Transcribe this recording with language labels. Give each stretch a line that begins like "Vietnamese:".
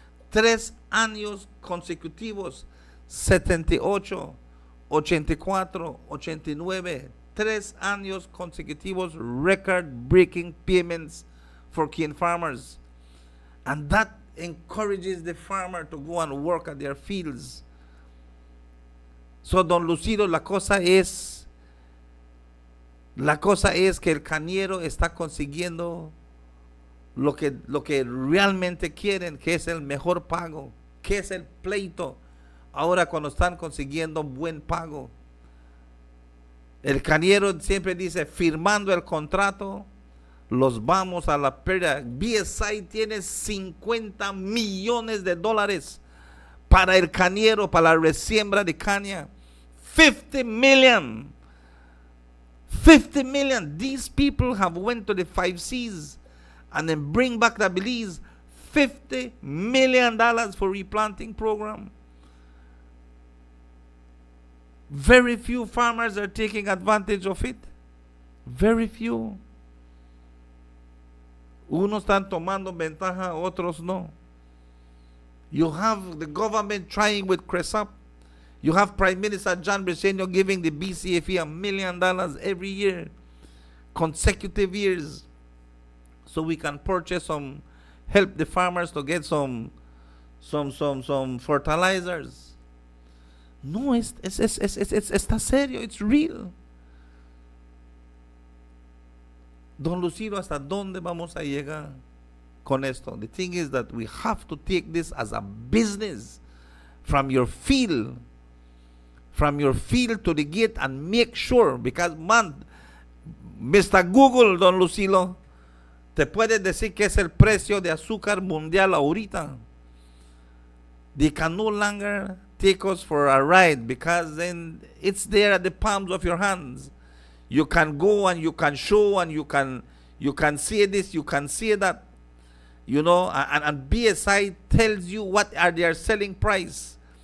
Spanish: 3 años consecutivos. 78, 84, 89. 3 años consecutivos
English: record-breaking payments for kid farmers. And that encourages the farmer to go and work at their fields.
Spanish: So, don Lucido, la cosa es que el cañero está consiguiendo lo que realmente quieren, que es el mejor pago, que es el pleito. Ahora cuando están consiguiendo buen pago, el cañero siempre dice, firmando el contrato, los vamos a la pérdida. BSI tiene $50 millones para el cañero, para la resiembra de caña.
English: 50 million. 50 million. These people have went to the 5 Cs and then bring back the Belize $50 million for replanting program. Very few farmers are taking advantage of it. Very few.
Spanish: Unos están tomando ventaja, otros no.
English: You have the government trying with CRESAP. You have Prime Minister John Briceño giving the BCFE $1 million every year, consecutive years, so we can purchase help the farmers to get some fertilizers.
Spanish: No, está serio,
English: it's real.
Spanish: Don Lucido, ¿hasta dónde vamos a llegar con esto?
English: The thing is that we have to take this as a business from your field to the gate and make sure, because man, Mr.
Spanish: Google, don Lucilo, te puede decir que es el precio de azúcar mundial ahorita.
English: They can no longer take us for a ride because then it's there at the palms of your hands. You can go and you can show and you can see this, you can see that, you know, and BSI tells you what are their selling price.